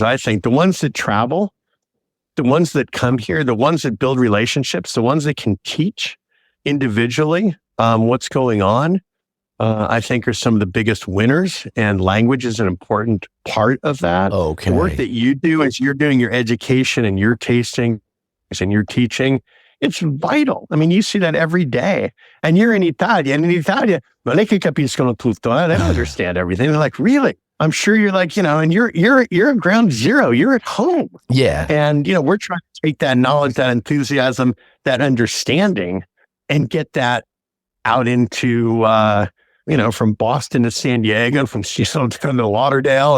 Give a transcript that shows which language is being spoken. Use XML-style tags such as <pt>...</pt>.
<en>I think the ones that travel, the ones that come here, the ones that build relationships, the ones that can teach individually what's going on, I think are some of the biggest winners, and language is an important part of that. Okay. The work that you do as you're doing your education and your tasting and your teaching, it's vital. I mean, you see that every day. And you're in Italia, and in Italia,</en> <it>non è che capiscono tutto.</it> <en>They don't understand everything. They're like, really? I'm sure you're like, and you're at ground zero. You're at home. Yeah. And, we're trying to take that knowledge, that enthusiasm, that understanding, and get that out into, from Boston to San Diego, from Seattle to Lauderdale.</en>